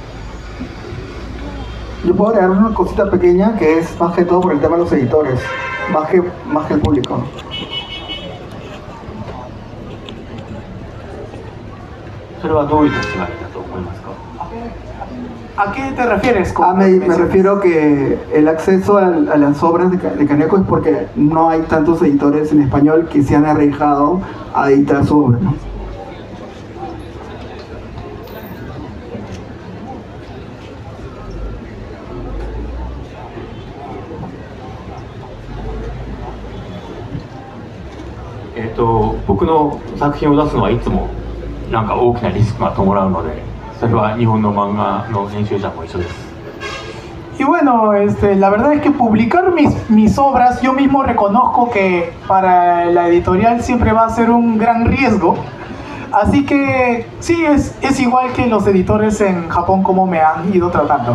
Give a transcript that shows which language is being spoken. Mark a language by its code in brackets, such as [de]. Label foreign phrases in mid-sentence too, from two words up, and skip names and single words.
[es] Yo puedo agregar una cosita pequeña que es más que todo por el tema de los editores, más que el público. ¿A qué te refieres? Me refiero que el acceso a las obras de Kaneko es porque no hay tantos editores en español que se han arriesgado a editar su obra, ¿no? [ja] 僕の作品を出すのはいつもなんか大きなリスクが伴うので、それは日本の漫画の編集者も一緒です。 [es] Y bueno, la verdad es que publicar mis obras, yo mismo reconozco que para la editorial siempre va a ser un gran riesgo. Así que sí, es igual que los editores en Japón como me han ido tratando.